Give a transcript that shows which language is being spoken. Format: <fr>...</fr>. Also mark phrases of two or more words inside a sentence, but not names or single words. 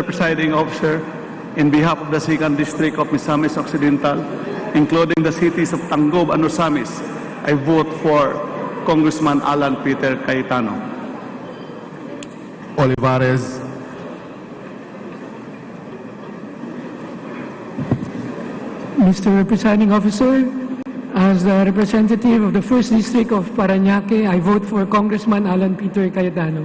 <en>Presiding Officer, in behalf of the 2nd District of Misamis Occidental, including the cities of Tanggob and Osamis, I vote for Congressman Alan Peter Cayetano. Olivares. Mr. Presiding Officer, as the representative of the 1st District of Parañaque, I vote for Congressman Alan Peter Cayetano.</en>